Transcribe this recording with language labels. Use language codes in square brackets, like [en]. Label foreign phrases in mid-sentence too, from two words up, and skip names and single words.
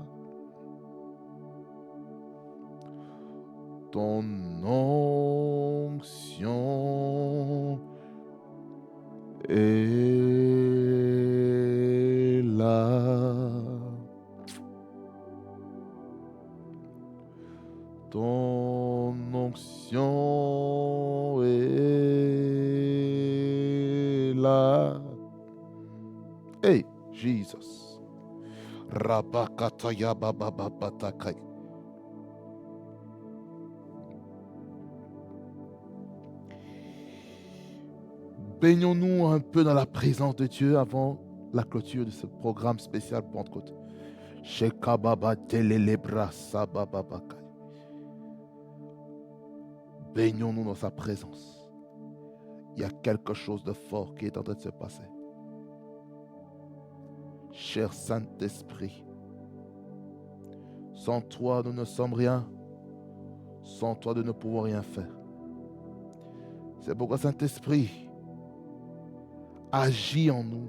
[fr] Ton onction est là. Ton onction est là. [en] Hey, Jesus. Rabakataya bababatakai. [fr] Baignons-nous un peu dans la présence de Dieu avant la clôture de ce programme spécial Pentecôte. Shekababa telelebra sabababakai. Baignons-nous dans sa présence. Il y a quelque chose de fort qui est en train de se passer. Cher Saint-Esprit, sans toi, nous ne sommes rien. Sans toi, nous ne pouvons rien faire. C'est pourquoi, Saint-Esprit, agis en nous.